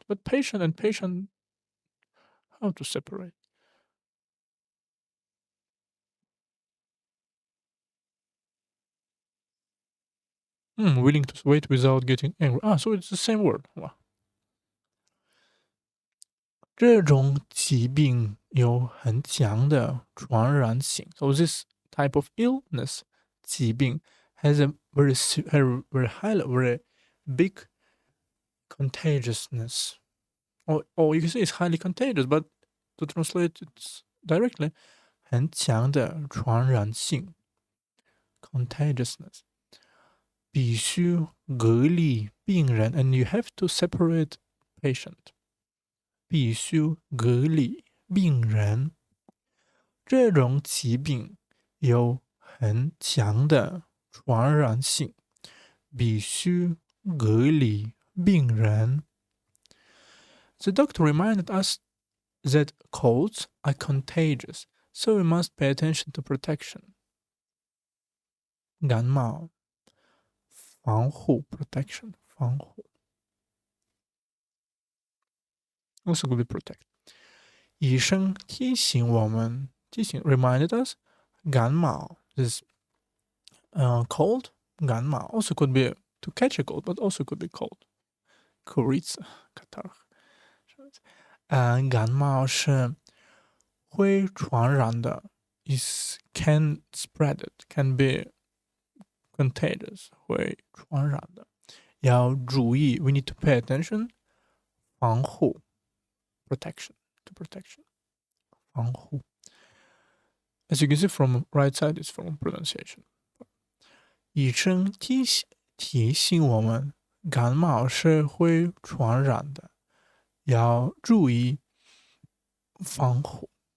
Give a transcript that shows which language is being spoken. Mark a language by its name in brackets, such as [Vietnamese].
[English] But patient and patient, how to separate? Willing to wait without getting angry. So it's the same word. Wow. [Chinese] 这种疾病有很强的传染性。 [English] So this type of illness, 疾病 has a very high, very big contagiousness. Or you can say it's highly contagious, but to translate it directly, 很强的传染性 contagiousness. [Chinese] 必须隔离病人 [English] and you have to separate patient. [Chinese] 必须隔离病人。这种疾病有很强的传染性，必须隔离病人。 [English] The doctor reminded us that colds are contagious, so we must pay attention to protection. 感冒，防护 protection 防护 also could be protect. [Chinese] 医生提醒我们， [English] reminded us 感冒 is cold 感冒 also could be to catch a cold, but also could be cold. Kurica, catarrh. [Chinese] 感冒是会传染的 [English] is can spread it, can be contagious [Chinese] 会传染的。要注意 [English] we need to pay attention 防护 protection to protection 防护。 As you can see from right side, it's from pronunciation. [Chinese] 医生提醒我们，感冒是会传染的，要注意防护。